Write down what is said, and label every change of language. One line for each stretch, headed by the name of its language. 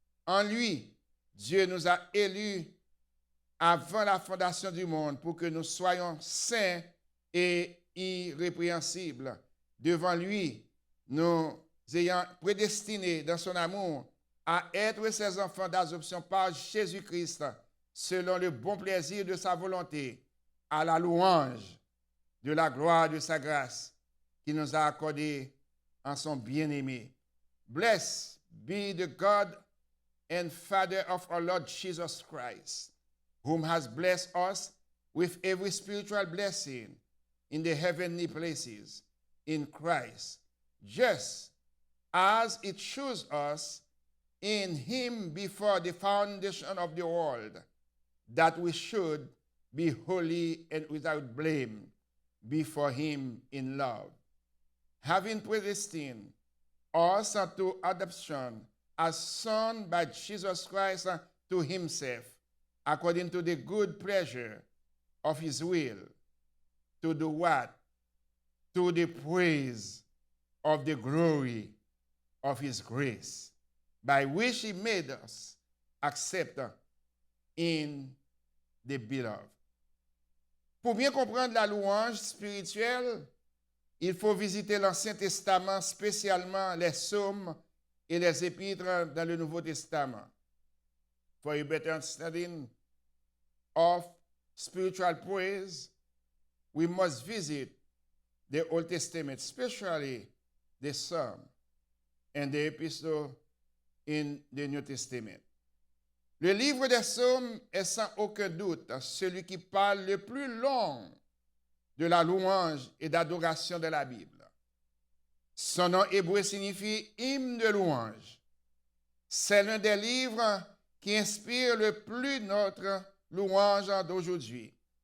French: En lui, Dieu nous a élus avant la fondation du monde pour que nous soyons saints et irrépréhensibles devant lui, nous ayant prédestinés dans son amour à être ses enfants d'adoption par Jésus-Christ, selon le bon plaisir de sa volonté, à la louange de la gloire de sa grâce qu'il nous a accordée en son bien-aimé.
English: Blessed be the God and Father of our Lord Jesus Christ, whom has blessed us with every spiritual blessing in the heavenly places in Christ, just as it chose us in him before the foundation of the world, that we should be holy and without blame before him in love, having predestined us unto adoption as sons by Jesus Christ to himself, according to the good pleasure of his will, to do what? To the praise of the glory of his grace, by which he made us accept in the beloved.
French: Pour bien comprendre la louange spirituelle, il faut visiter l'Ancien Testament, spécialement les psaumes et les épîtres dans le Nouveau Testament.
English: For a better understanding of spiritual praise, we must visit the Old Testament, especially the Psalm and the Epistle in the New Testament.
French: Le livre des Psaumes est sans aucun doute celui qui parle le plus long de la louange et d'adoration de la Bible. Son nom hébreu signifie hymne de louange. C'est l'un des livres qui inspire le plus notre louange d'aujourd'hui.